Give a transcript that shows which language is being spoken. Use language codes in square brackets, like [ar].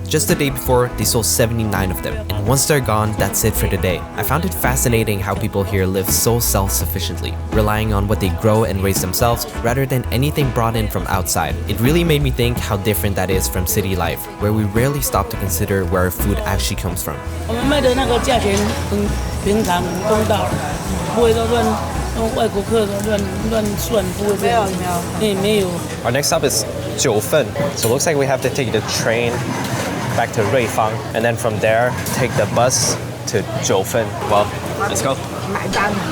[en] Just the day before, they sold 79 of them. And once they're gone, that's it for the day. I found it fascinating how people here live so self-sufficiently, relying on what they grow and raise themselves rather than anything brought in from outside. It really made me think how different that is from city life, where we rarely stop to consider where our food actually comes from. [zh] 我们卖的那个价钱很平常、很公道，不会说乱用外国客乱算，不会这样。没有。 [en] Our next stop is Jiufen. So it looks like we have to take the train back to Ruifang, and then from there, take the bus to Jiufen. Well, let's go. [zh] 买单。